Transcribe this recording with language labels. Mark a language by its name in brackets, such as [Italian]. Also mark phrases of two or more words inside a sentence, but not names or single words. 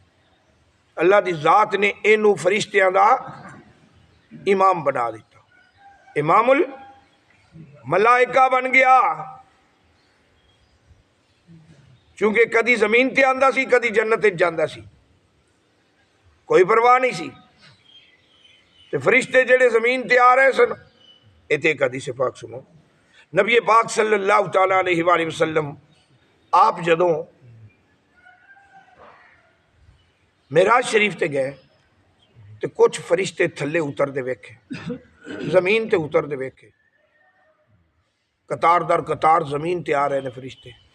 [Punjabi] اللہ دی ذات نے اینوں فرشتیاں دا امام بنا دتا, [Arabic] إمام الملائكة [Punjabi] بن گیا. کیونکہ کدی زمین تے آندا سی، کدی جنت جاندا سی، کوئی پرواہ نہیں سی. تے فرشتے جیہڑے زمین تے آ رہے سن، ایتھے کدی سے پاک سنو، نبی پاک [Arabic] صلى الله تعالى عليه وسلم [Punjabi] آپ جدوں معراج شریف تے گئے تو کجھ فرشتے تھلے اتردے ویکھے، زمین تے اتردے ویکھے، قطار در قطار زمین تے آ رہے نے فرشتے.